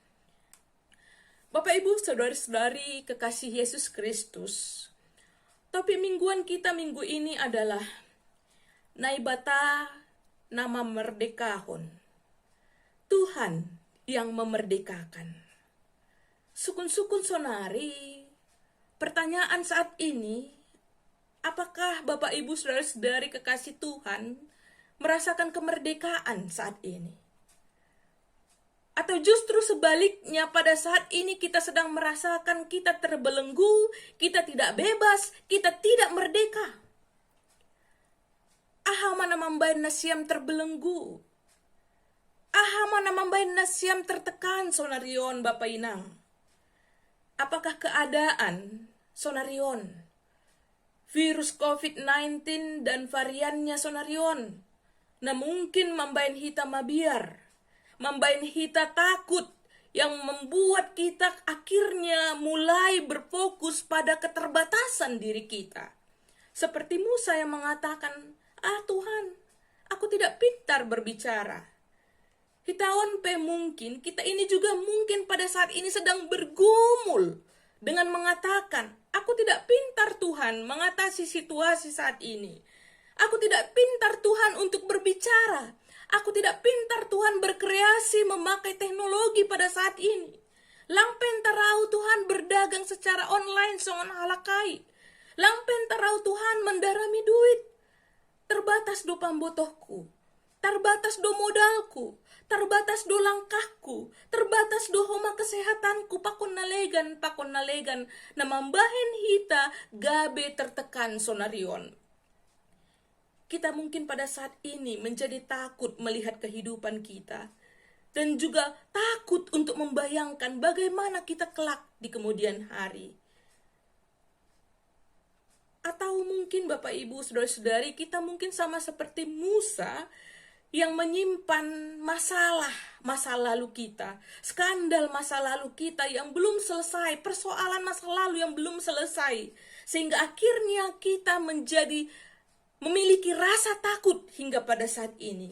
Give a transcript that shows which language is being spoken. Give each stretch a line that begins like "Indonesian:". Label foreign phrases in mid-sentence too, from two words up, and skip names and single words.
Indonesian: Bapak Ibu Saudara-saudari kekasih Yesus Kristus, topik mingguan kita minggu ini adalah
Batak Simalungun: Naibata nama merdekahon,
Indonesian: Tuhan yang memerdekakan.
Batak Simalungun: Sukun-sukun sonari,
Indonesian: pertanyaan saat ini, apakah Bapak Ibu Saudara-saudari kekasih Tuhan merasakan kemerdekaan saat ini? Atau justru sebaliknya, pada saat ini kita sedang merasakan kita terbelenggu, kita tidak bebas, kita tidak merdeka.
Batak Simalungun: Aha mana mambain nasiam terbelenggu. Aha mana mambain nasiam tertekan, sonarion Bapak Inang.
Indonesian: Apakah keadaan, sonarion, virus COVID-19 dan variannya,
Batak Simalungun: sonarion, na mungkin mambain hita mabiar, mambain hita takut,
Indonesian: yang membuat kita akhirnya mulai berfokus pada keterbatasan diri kita. Seperti Musa yang mengatakan, Tuhan, aku tidak pintar berbicara.
Batak Simalungun: Hitawan pe
Indonesian: mungkin, kita ini juga mungkin pada saat ini sedang bergumul dengan mengatakan, aku tidak pintar Tuhan mengatasi situasi saat ini. Aku tidak pintar Tuhan untuk berbicara. Aku tidak pintar Tuhan berkreasi memakai teknologi pada saat ini.
Batak Simalungun: Lampen tarau Tuhan
Indonesian: berdagang secara online
Batak Simalungun: songon halakai. Lampen tarau Tuhan
Indonesian: mendarami duit.
Batak Simalungun: Terbatas do pambotohku. Terbatas do modalku. Terbatas do langkahku. Terbatas do homa kesehatanku. Pakon nalegan. Namambahen hita gabe tertekan sonarion.
Indonesian: Kita mungkin pada saat ini menjadi takut melihat kehidupan kita. Dan juga takut untuk membayangkan bagaimana kita kelak di kemudian hari. Atau mungkin Bapak Ibu Saudara-saudari kita mungkin sama seperti Musa yang menyimpan masalah masa lalu kita, skandal masa lalu kita yang belum selesai, persoalan masa lalu yang belum selesai, sehingga akhirnya kita memiliki rasa takut hingga pada saat ini.